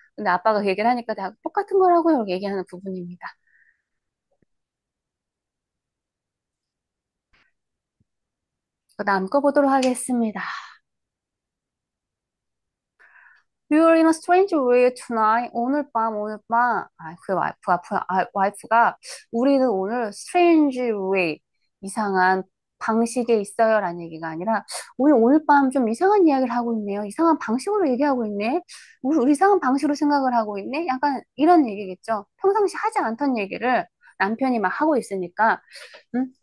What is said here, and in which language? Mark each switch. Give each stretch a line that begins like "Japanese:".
Korean: 근데 아빠가 그 얘기를 하니까 다 똑같은 거라고요. 이렇게 얘기하는 부분입니다. 그 다음 거 보도록 하겠습니다.
English: You're in a strange way tonight.
Korean: 오늘 밤. 그 와이프가, 우리는 오늘 strange way, 이상한 방식에 있어요. 라는 얘기가 아니라, 오늘 밤 좀 이상한 이야기를 하고 있네요. 이상한 방식으로 얘기하고 있네. 우리 이상한 방식으로 생각을 하고 있네. 약간 이런 얘기겠죠. 평상시 하지 않던 얘기를 남편이 막 하고 있으니까, 응?